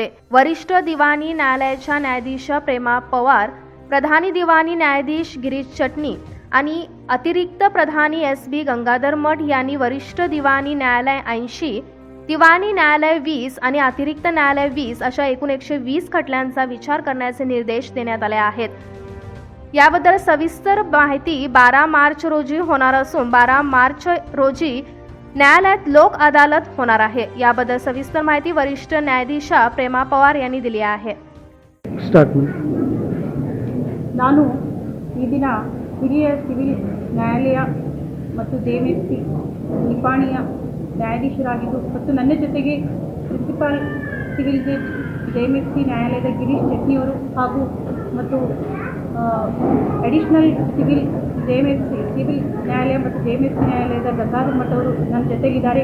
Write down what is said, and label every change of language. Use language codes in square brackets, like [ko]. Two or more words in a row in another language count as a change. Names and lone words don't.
[mr] वरिष्ठ दिवाणी न्यायालयाच्या न्यायाधीश प्रेमा पवार, प्रधानी दिवाणी न्यायाधीश गिरीश चटणी आणि अतिरिक्त प्रधानी SB गंगाधर मठ यांनी वरिष्ठ दिवाणी न्यायालय 80, दिवाणी न्यायालय 20 आणि अतिरिक्त न्यायालय 20 अशा एकूण 120 खटल्यांचा विचार करण्याचे निर्देश देण्यात आले आहेत. याबद्दल सविस्तर माहिती 12 मार्च रोजी होणार असून 12 मार्च रोजी न्यायालयात लोक अदालत होणार आहे. याबद्दल सविस्तर माहिती वरिष्ठ न्यायाधीश प्रेमा पवार यांनी दिली आहे. [kn] ನಾನು ಈ ದಿನ ಹಿರಿಯ ಸಿವಿಲ್ ನ್ಯಾಯಾಲಯ ಮತ್ತು ದೇಮೆತ್ತಿ ನಿಪ್ಪಾಣಿಯ ನ್ಯಾಯಾಧೀಶರಾಗಿದ್ದು ಮತ್ತು ನನ್ನ ಜೊತೆಗೆ [en] principal civil judge [kn] ದೇಮೆತ್ತಿ ನ್ಯಾಯಾಲಯದ ಗಿರೀಶ್ ಚಟ್ನಿಯವರು ಹಾಗೂ ಮತ್ತು [en] additional civil civil [kn] ನ್ಯಾಯಾಲಯ ಮತ್ತು ದೇಮೆತ್ತಿ ನ್ಯಾಯಾಲಯದ ಗಂಗಾಧರ್ ಮಠ ಅವರು ನನ್ನ ಜೊತೆಗಿದ್ದಾರೆ.